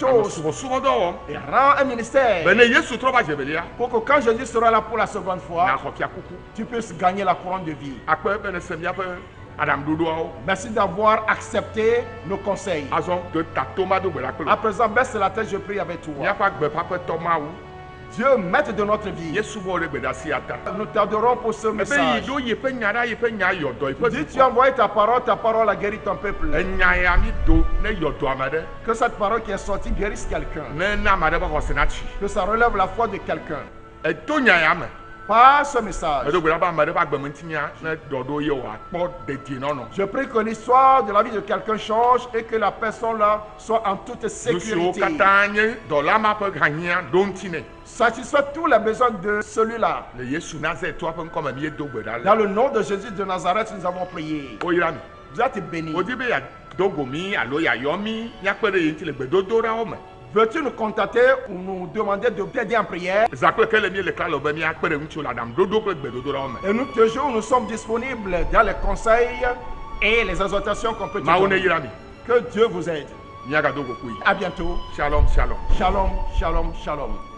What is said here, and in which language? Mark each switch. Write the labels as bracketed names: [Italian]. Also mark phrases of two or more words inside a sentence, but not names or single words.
[Ewe] Anɔ chose subɔsubɔdɔ wɔm. [French] et rends un ministère [Ewe] Be ne Yesu trɔ va dze velia. [French] pour que quand Jésus sera là pour la seconde fois, [Ewe] Naxɔ fiakuku. [French] tu puisses gagner la couronne de vie. [Ewe] Akpe be ne se miaƒe aɖaŋuɖoɖoawo. [French] Merci d'avoir accepté nos conseils. [Ewe] Azɔ de tatoma do gbe ɖa [French] À [Ewe] kple. [French] présent, baisse la tête, je prie avec toi. [Ewe] Míaƒe agbeƒaƒetɔ Mawu. [French] Dieu, maître de notre vie, [Ewe] Yesu bɔ ɖe gbeɖasi ata. [French] nous t'adorons pour ce [Ewe] Ebe yi [French] message. [Ewe] ɖo yeƒe nya ɖa yeƒe nya yɔdɔ yeƒe [French] Dis, tu as envoyé ta parole a guéri ton peuple. [Ewe] Enya ya mi do ne yɔdɔ ame ɖe. [French] Que cette parole qui est sortie guérisse quelqu'un. [Ewe] Ne na ame ɖe ƒe xɔse natsi. [French] Que ça relève la foi de quelqu'un. [Ewe] Eto nya ya me. [French] Par ce message, [Ewe] Eɖo gbe ɖa be ame ɖe ƒe agbemeŋutinya ne ɖɔɖo ye wòakpɔ dedienɔnɔ. [French] je prie que l'histoire de la vie de quelqu'un change et que la personne là soit en toute [Ewe] Nu siwo [French] sécurité. [Ewe] katã nye dɔla ma ƒe hanyia ɖo ŋuti nɛ. [French] Satisfait tous les besoins de celui-là. [Ewe] Le Yesu Nazaretɔa ƒe ŋkɔme mi do gbe ɖa [French] Dans le. le nom de Jésus de Nazareth, nous avons prié. [Ewe] Woyra mi. [French] Vous êtes bénis. [Ewe] Wodi be yeado go mi alo yeayɔ mi míakpe ɖe ye ŋuti le gbedodoɖawo me. [French] Veux-tu nous contacter ou nous demander de t'aider en prière? [Ewe] Zakpe ke le mi le klalo be míakpe ɖe ŋuti le aɖaŋuɖoɖo kple gbedodoɖawo me. [French] Et nous, toujours, nous sommes disponibles dans les conseils et les exhortations qu'on peut te [Ewe] Mawu ne [French] donner. [Ewe] yra mi. [French] Que Dieu vous aide. [Ewe] Míagado go kui. [French] À bientôt. [Hebrew] Shalom, shalom. Shalom, shalom, shalom.